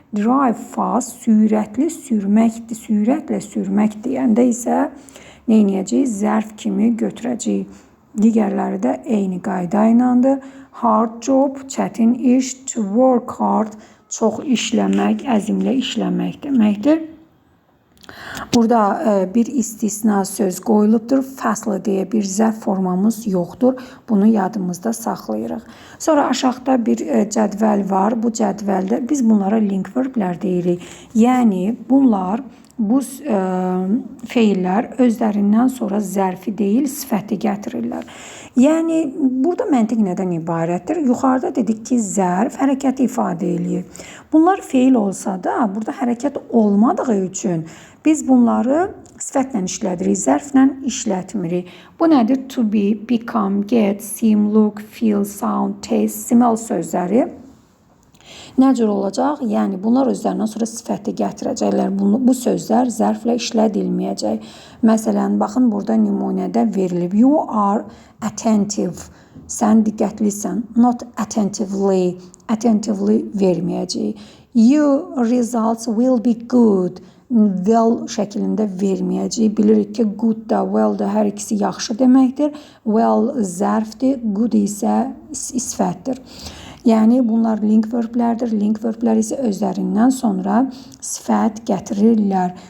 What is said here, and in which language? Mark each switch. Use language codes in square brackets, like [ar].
[az] Drive fast, sürətli sürməkdir, sürətlə sürmək deyəndə isə nə edəcəyik? Zərf kimi götürəcəyik. Digərləri də eyni qayda ilədir. Hard job, çətin iş, to work hard, çox işləmək, əzmlə işləmək deməkdir. Burada bir istisna söz qoyulubdur. Fastly deyə bir zərf formamız yoxdur. Bunu yadımızda saxlayırıq. Sonra aşağıda bir cədvəl var. Bu cədvəldə biz bunlara link verblər deyirik. Yəni bunlar, bu feillər özlərindən sonra zərfi deyil, sifəti gətirirlər. Yəni burada məntiq nədən ibarətdir? Yuxarıda dedik ki, zərf hərəkəti ifadə edir. Bunlar feil olsa da, burada hərəkət olmadığı üçün biz bunları sifətlə işlədirik, zərflə işlətmirik. Bu nədir? To be, become, get, seem, look, feel, sound, taste, smell sözləri nə cür olacaq? Yəni bunlar özlərindən sonra sifəti gətirəcəklər. Bu sözlər zərflə işlədilməyəcək. Məsələn, baxın burada nümunədə verilib. [en] You are attentive. [az] Sən diqqətlisən. [en] Not attentively. [az] Attentively verməyəcək. [en] Your results will be good. [az] Well şəklində verməyəcək. Bilirik ki, good da, well da hər ikisi yaxşı deməkdir. Well zərfdir, good isə sifətdir. Yəni bunlar link verblərdir. Link verblər isə özlərindən sonra sifət gətirirlər.